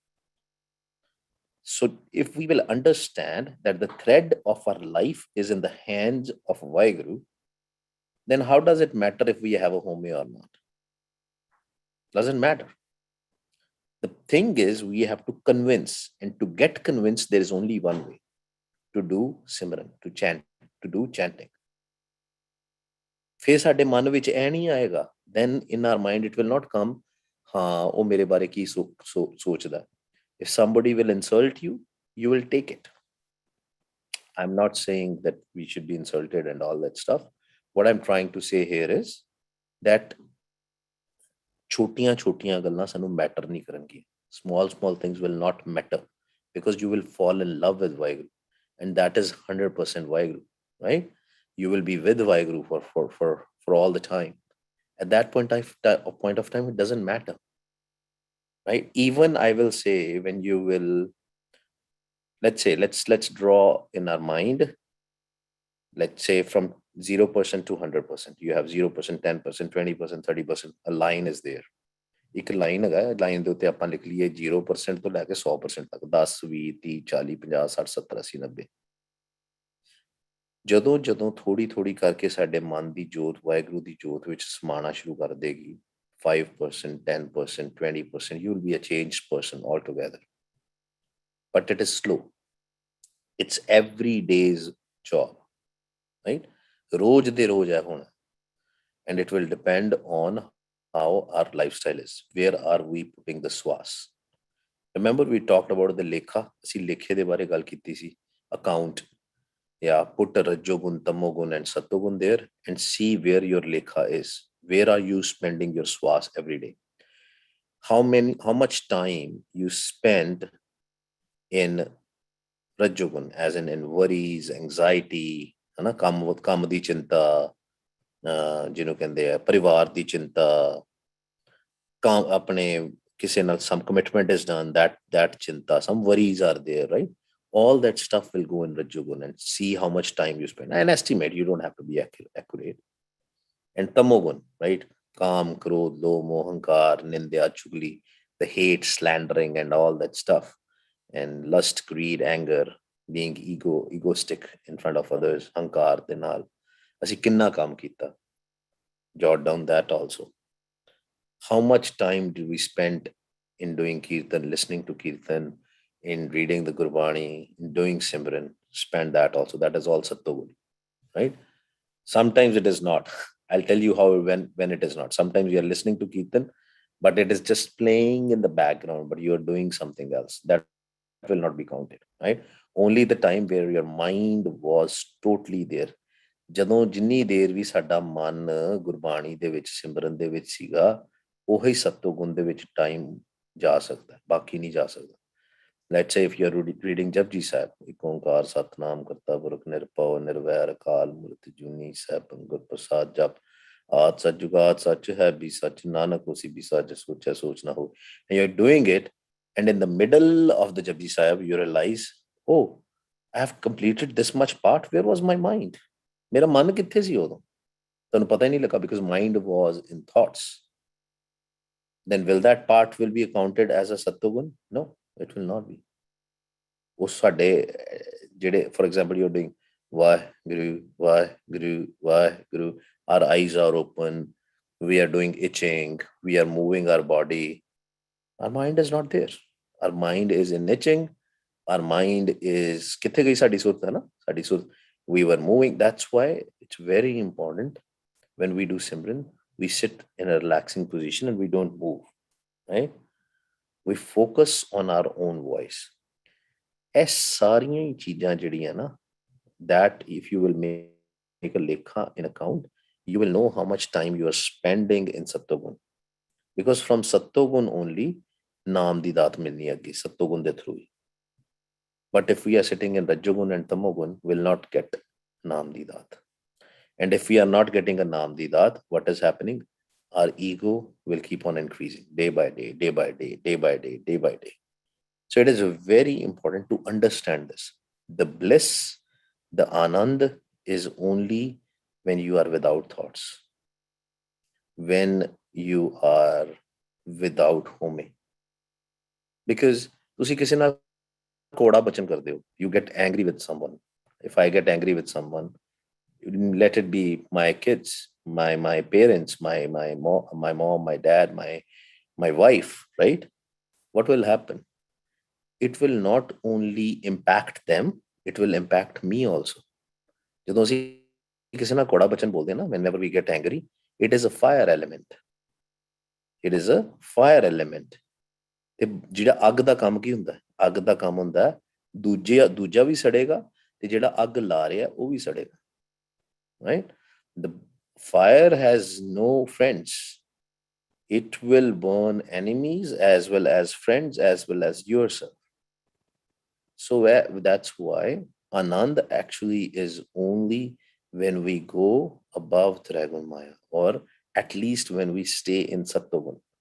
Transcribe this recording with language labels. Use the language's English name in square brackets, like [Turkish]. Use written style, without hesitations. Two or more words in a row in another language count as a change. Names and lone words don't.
[English] So if we will understand that the thread of our life is in the hands of Vaheguru, then how does it matter if we have a home or not? Doesn't matter. The thing is, we have to convince, and to get convinced, there is only one way: to do simran, to chant, to do chanting. [Punjabi] ਫਿਰ ਸਾਡੇ ਮਨ ਵਿੱਚ ਇਹ ਨਹੀਂ ਆਏਗਾ, [English] then in our mind it will not come, [Punjabi] ਹਾਂ ਉਹ ਮੇਰੇ ਬਾਰੇ ਕੀ ਸੋਚਦਾ. [English] If somebody will insult you, you will take it. I'm not saying that we should be insulted and all that stuff. What I'm trying to say here is that [Punjabi] ਛੋਟੀਆਂ ਛੋਟੀਆਂ ਗੱਲਾਂ ਸਾਨੂੰ ਮੈਟਰ ਨਹੀਂ ਕਰਨਗੀਆਂ. [English] small things will not matter, because you will fall in love with Vaheguru, and that is 100% Vaheguru, right? You will be with Vaheguru for all the time. At that point of time, it doesn't matter, right? Even I will say, when you will, let's say, let's draw in our mind, let's say from 0% to 100%, you have 0%, 10%, 20%, 30%, a line is there. [Punjabi] ਇੱਕ ਲਾਈਨ ਹੈਗਾ, ਲਾਈਨ ਦੇ ਉੱਤੇ ਆਪਾਂ ਲਿਖ ਲਈਏ 0% ਤੋਂ ਲੈ ਕੇ 100% ਤੱਕ, 10 20 30 40 50 60 70 80 90. ਜਦੋਂ ਜਦੋਂ ਥੋੜੀ ਥੋੜੀ ਕਰਕੇ ਸਾਡੇ ਮਨ ਦੀ ਜੋਤ ਵਾਹਿਗੁਰੂ ਦੀ ਜੋਤ ਵਿੱਚ ਸਮਾਣਾ ਸ਼ੁਰੂ ਕਰ ਦੇਗੀ, 5%, 10%, 20%, [English] you will be a changed person altogether. But it is slow. It's every day's job, right? [Punjabi] ਰੋਜ਼ ਦੇ ਰੋਜ਼ ਹੈ ਹੁਣ. [English] And it will depend on how our lifestyle is. Where are we putting the swas? Remember we talked about the lekha. [Punjabi] ਅਸੀਂ ਲੇਖੇ ਦੇ ਬਾਰੇ ਗੱਲ ਕੀਤੀ ਸੀ. [English] Account. Yeah, put a rajogun, tamogun and satogun there and see where your lekha is. Where are you spending your swas every day? How much time you spend in rajogun, as in worries, anxiety, [Hindi] है ना, [Punjabi] ਕੰਮ ਦੀ ਚਿੰਤਾ, ਜਿਹਨੂੰ ਕਹਿੰਦੇ ਆ ਪਰਿਵਾਰ ਦੀ ਚਿੰਤਾ, ਕੰਮ ਆਪਣੇ ਕਿਸੇ ਨਾਲ [English] some commitment is done, that chinta, some worries are there, right? All that stuff will go in rajogun, and see how much time you spend and estimate. You don't have to be accurate. And tamogun, right? Kam, [Punjabi] ਕ੍ਰੋਧ, ਲੋ, ਮੋਹੰਕਾਰ, ਨਿੰਦਿਆ, ਚੁਗਲੀ, [English] the hate, slandering, and all that stuff. And lust, greed, anger, being egoistic in front of others, [Punjabi] ਹੰਕਾਰ, ਦੀਨਲ. ਅਸੀਂ ਕਿੰਨਾ ਕੰਮ ਕੀਤਾ. [English] Jot down that also. How much time do we spend in doing kirtan, listening to kirtan, in reading the Gurbani, in doing Simran? Spend that also. That is all Sattva, right? Sometimes it is not. I'll tell you how when it is not. Sometimes you are listening to kirtan, but it is just playing in the background, but you are doing something else. That will not be counted, right? Only the time where your mind was totally there. [Punjabi] ਜਦੋਂ ਜਿੰਨੀ ਦੇਰ ਵੀ ਸਾਡਾ ਮਨ ਗੁਰਬਾਣੀ ਦੇ ਵਿੱਚ ਸਿਮਰਨ ਦੇ ਵਿੱਚ ਸੀਗਾ, ਉਹੀ ਸਤੋ ਗੁਣ ਦੇ ਵਿੱਚ ਟਾਈਮ ਜਾ ਸਕਦਾ, ਬਾਕੀ ਨਹੀਂ ਜਾ ਸਕਦਾ. [English] Let's say if you're reading Japji Sahib, [Punjabi] ਇੱਕ ਓਂਕਾਰ ਸਤਨਾਮ ਕਰਤਾ ਪੁਰਖ ਨਿਰਭਉ ਨਿਰਵੈਰ ਅਕਾਲ ਮੂਰਤਿ ਜੂਨੀ ਸੈਭੰ ਗੁਰ ਪ੍ਰਸਾਦ ਜਪ ਆਦ ਸਚ ਜੁਗਾਦ ਸਚ ਹੈ ਵੀ ਸਚ ਨਾਨਕ ਹੋਸੀ ਵੀ ਸਚ ਸੋਚੈ ਸੋਚ ਨਾ ਹੋ. [English] And you're doing it, and in the middle of the Japji Sahib you realize, oh, I have completed this much part. Where was my mind? [Punjabi] ਮੇਰਾ ਮਨ ਕਿੱਥੇ ਸੀ ਉਦੋਂ? ਤੁਹਾਨੂੰ ਪਤਾ ਹੀ ਨਹੀਂ ਲੱਗਾ, [English] because mind was in thoughts. Then will that part will be accounted as a Sattvagun? No, it will not be. [Punjabi] ਉਹ ਸਾਡੇ ਜਿਹੜੇ, [English] for example, you're doing Vaheguru, Vaheguru, Vaheguru, our eyes are open, we are doing itching, we are moving our body. Our mind is not there. Our mind is in itching. Our mind is [Punjabi] ਕਿੱਥੇ ਗਈ ਸਾਡੀ ਸੁਰਤ, ਹੈ ਨਾ? ਸਾਡੀ ਸੁਰਤ, [English] we were moving. That's why it's very important when we do Simran, we sit in a relaxing position and we don't move, right? We focus on our own voice. [Punjabi] ਇਹ ਸਾਰੀਆਂ ਹੀ ਚੀਜ਼ਾਂ ਜਿਹੜੀਆਂ ਨਾ, [English] that if you will make a lekha in account, you will know how much time you are spending in Sattvagun. Because from Sattvagun only [Punjabi] ਨਾਮ ਦੀ ਦਾਤ ਮਿਲਣੀ ਆਗੀ, [English] Sattvagun de through. But if we are sitting in Rajogun and Tamogun, will not get [Punjabi] ਨਾਮ ਦੀ ਦਾਤ. [English] And if we are not getting a [Punjabi] ਨਾਮ ਦੀ ਦਾਤ, [English] what is happening? Our ego will keep on increasing day by day, day by day, day by day, day by day. So it is very important to understand this. The bliss, the anand is only when you are without thoughts, when you are without home. [Punjabi] Because ਤੁਸੀਂ ਕਿਸੇ ਨਾਲ ਕੋੜਾ ਬਚਨ ਕਰਦੇ ਹੋ, [English] you get angry with someone. If I get angry with someone, let it be my kids, my parents, my mom, my dad, my wife, right? What will happen? It will not only impact them, it will impact me also. [Punjabi] ਜਦੋਂ ਅਸੀਂ ਕਿਸੇ ਨਾਲ ਕੋੜਾ ਬਚਨ ਬੋਲਦੇ ਨਾ, [English] whenever we get angry, it is a fire element. It is a fire element. [Punjabi] ਤੇ ਜਿਹੜਾ ਅੱਗ ਦਾ ਕੰਮ ਕੀ ਹੁੰਦਾ? ਅੱਗ ਦਾ ਕੰਮ ਹੁੰਦਾ ਦੂਜਾ ਵੀ ਸੜੇਗਾ, ਤੇ ਜਿਹੜਾ ਅੱਗ ਲਾ ਰਿਹਾ ਉਹ ਵੀ ਸੜੇਗਾ, [English] right? The fire has no friends. It will burn enemies as well as friends, as well as yourself. So that's why Anand actually is only when we go above Trigun Maya, or at least when we stay in Sattvagun.